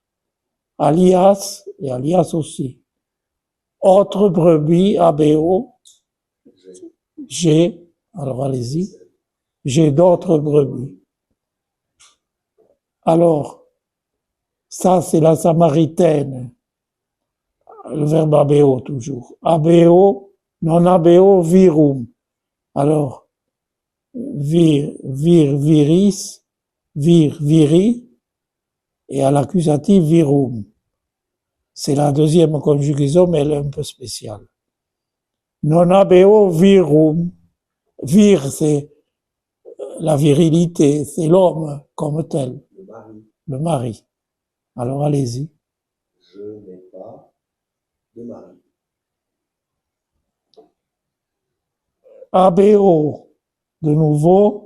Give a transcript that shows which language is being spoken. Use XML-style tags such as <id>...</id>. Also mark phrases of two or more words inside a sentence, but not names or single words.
<fr>Alias, et alias aussi. Autre brebis, abeo. J'ai, alors allez-y. J'ai d'autres brebis. Alors, ça c'est la samaritaine. Le verbe abeo toujours.</fr> <la>Abeo, non abeo, virum.</la> <fr>Alors,</fr> <la>viris, viri,</la> <fr>et à l'accusatif virum. C'est la deuxième conjugaison, mais elle est un peu spéciale.</fr> <la>Non abeo virum. Vir,</la> <fr>c'est la virilité, c'est l'homme comme tel. Le mari. Alors allez-y. Je n'ai pas de mari. Abeo, de nouveau.</fr>